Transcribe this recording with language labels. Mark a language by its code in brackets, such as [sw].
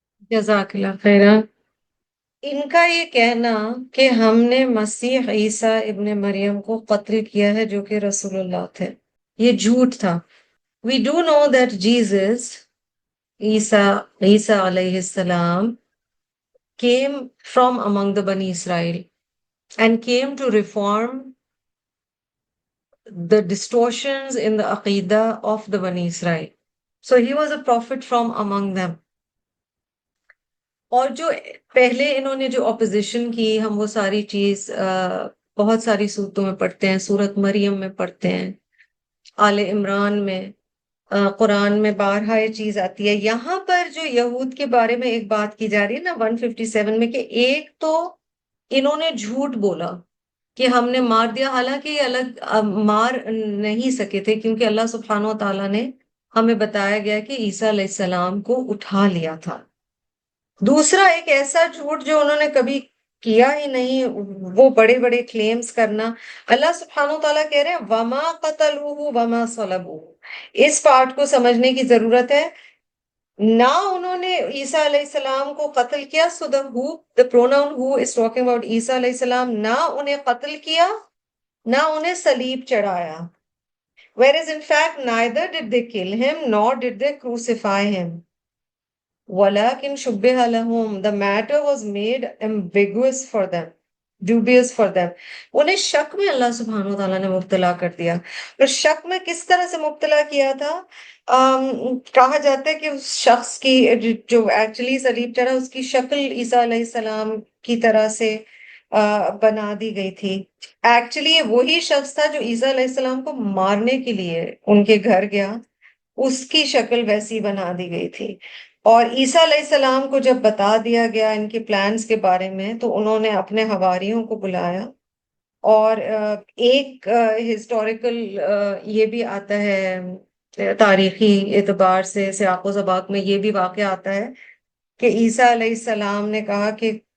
[ur] جزاک اللہ خیرہ۔ ان کا یہ کہنا کہ ہم نے مسیح عیسیٰ ابن مریم کو قتل کیا ہے جو کہ رسول اللہ تھے، یہ جھوٹ تھا۔ [en] We do know that Jesus, Isa علیہ السلام, came from among the Bani Israel and came to reform the distortions in the Aqidah of the Bani Israel. So he was a prophet from among them. [ur] اور جو پہلے انہوں نے جو opposition کی، ہم وہ ساری چیز بہت ساری صورتوں میں پڑھتے ہیں، سورت مریم میں پڑھتے ہیں، آل عمران میں، قرآن میں بارہا یہ چیز آتی ہے۔ یہاں پر جو یہود کے بارے میں ایک بات کی جا رہی ہے نا 157 میں، کہ ایک تو انہوں نے جھوٹ بولا کہ ہم نے مار دیا، حالانکہ یہ الگ مار نہیں سکے تھے، کیونکہ اللہ سبحانہ و تعالیٰ نے ہمیں بتایا گیا کہ عیسیٰ علیہ السلام کو اٹھا لیا تھا۔ دوسرا ایک ایسا جھوٹ جو انہوں نے کبھی کیا ہی نہیں، وہ بڑے بڑے کلیمز کرنا۔ اللہ سبحانہ و تعالیٰ کہہ رہے ہیں [ar] وَمَا قَتَلُوهُ وَمَا صَلَبُوهُ، [ur] اس پارٹ کو سمجھنے کی ضرورت ہے۔ نہ انہوں نے عیسیٰ علیہ السلام کو قتل کیا، [en] so the pronoun who is talking about [ur] عیسیٰ علیہ السلام، نہ انہیں قتل کیا نہ انہیں صلیب چڑھایا۔ [en] Whereas in fact neither did they kill him nor did they crucify him. [ar] وَلَكِنْ شُبِّهَ لَهُمْ، [en] the matter was made ambiguous for them, dubious for them. [ur] انہیں شک میں اللہ سبحانہ وتعالیٰ نے مبتلا کر دیا۔ اور شک میں کس طرح سے مبتلا کیا تھا؟ کہا جاتا ہے کہ اس شخص کی جو ایکچولی صلیب چڑھا، اس کی شکل عیسیٰ علیہ السلام کی طرح سے بنا دی گئی تھی۔ ایکچولی وہی شخص تھا جو عیسیٰ علیہ السلام کو مارنے کے لیے ان کے گھر گیا، اس کی شکل ویسی بنا دی گئی تھی۔ اور عیسیٰ علیہ السلام کو جب بتا دیا گیا ان کے پلانز کے بارے میں، تو انہوں نے اپنے حواریوں کو بلایا، اور ایک ہسٹوریکل یہ بھی آتا ہے، تاریخی اعتبار سے سیاق و سباق میں یہ بھی واقعہ آتا ہے کہ عیسیٰ علیہ السلام نے کہا کہ